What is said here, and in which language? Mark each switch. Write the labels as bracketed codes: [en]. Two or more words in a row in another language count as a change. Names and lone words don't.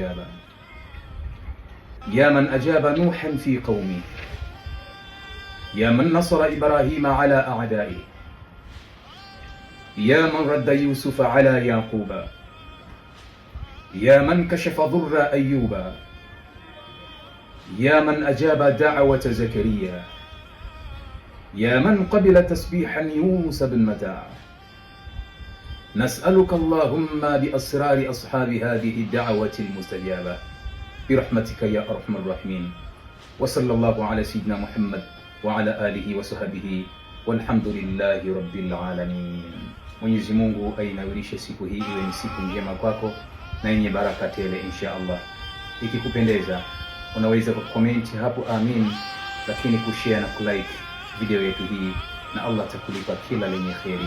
[ar] يا من أجاب نوحا في قومه، يا من نصر إبراهيم على أعدائه، يا من رد يوسف على يعقوب، يا من كشف ضر أيوب، يا من أجاب دعوة زكريا، يا من قبل تسبيحا يونس بن متى. نسألك اللهم بأسرار أصحاب هذه الدعوة المستجابة برحمتك يا أرحم الراحمين. وصلى الله على سيدنا محمد وعلى آله وصحبه والحمد لله رب العالمين. [sw] Mwenyezi Mungu ainawirishe siku hii iwe ni siku njema kwako na yenye baraka tele [ar] إن شاء الله. [sw] Ikikupendeza unaweza kucomment hapo amin, lakini kushare na kulike video yetu hii, na Allah atakulipa kila lenye kheri.